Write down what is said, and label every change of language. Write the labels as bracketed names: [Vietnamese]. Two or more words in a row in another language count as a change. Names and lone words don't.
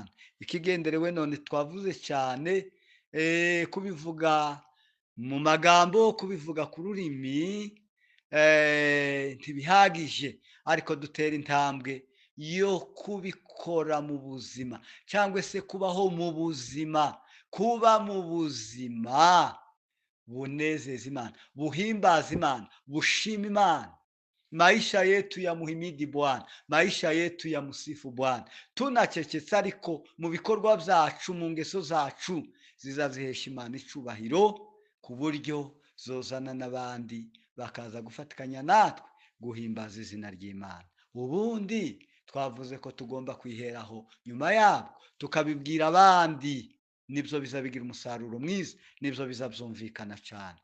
[Kinyarwanda] Ikigenderewe none twavuze cyane, kubivuga mu magambo, kubivuga ku rurimi ntibihagije, ariko dutera intambwe yo kubikora mu buzima, cyangwa se kubaho mu buzima, kuba mu buzima bunezeza Imana, buhimbaza Imana, bushima Imana. [Swahili] Maisha yetu ya muhimidi Bwana, maisha yetu ya musifu Bwana. [Kinyarwanda] Tunacecetse ariko mu bikorwa byacu, mu ngeso zacu zizazihesha Imana icubahiro, ku buryo zozana n'abandi bakaza gufatikanya natwe guhimbaza izina ry'Imana. Ubundi twavuze ko tugomba kwiheraho nyuma yabo tukabibwira abandi, nibyo bizabigira umusaruro mwiza, nibyo bizabyumvikana cyane.